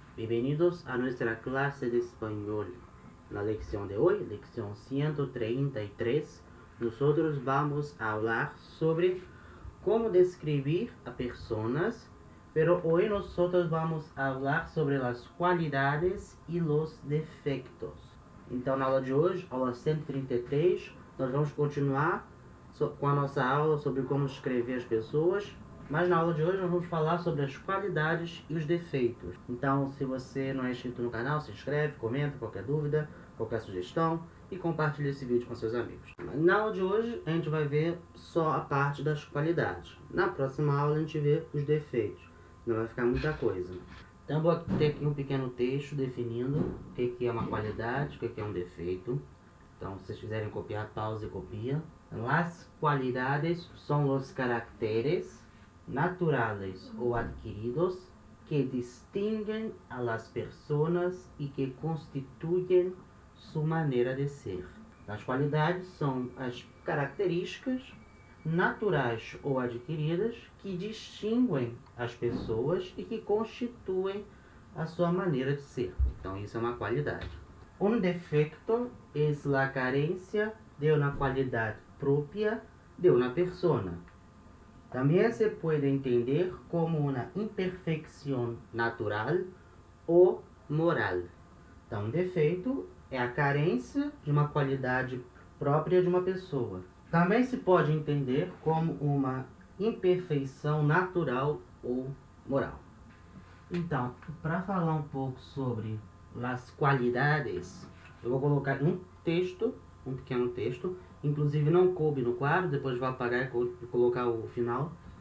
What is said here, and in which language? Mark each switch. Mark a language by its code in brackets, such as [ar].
[es] Bienvenidos a nuestra clase de español. La lección de hoy, lección 133, nosotros vamos a hablar sobre cómo describir a personas, pero hoy nosotros vamos a hablar sobre las cualidades y los defectos. [pt] Então, na aula de hoje, aula 133, nós vamos continuar com a nossa aula sobre como descrever as pessoas, mas na aula de hoje nós vamos falar sobre as qualidades e os defeitos. Então, se você não é inscrito no canal, se inscreve, comenta qualquer dúvida, qualquer sugestão e compartilhe esse vídeo com seus amigos. Na aula de hoje a gente vai ver só a parte das qualidades. Na próxima aula a gente vê os defeitos. Não vai ficar muita coisa. Então vou ter aqui um pequeno texto definindo o que é uma qualidade, o que é um defeito. Então, se vocês quiserem copiar, pausa e copia. [es] Las cualidades son los caracteres naturales o adquiridos que distinguen a las personas y que constituyen su maneira de ser. [pt] As qualidades são as características naturais ou adquiridas que distinguem as pessoas e que constituem a sua maneira de ser. Então, isso é uma qualidade. [es] Un defecto es la carencia de una cualidad propia de una persona. También se puede entender como una imperfección natural ou moral. [pt] Então, um defeito é a carência de uma qualidade própria de uma pessoa. Também se pode entender como uma imperfeição natural ou moral. Então, para falar um pouco sobre as qualidades, eu vou colocar um texto, um pequeno texto, inclusive não coube no quadro, depois vou apagar e colocar o final.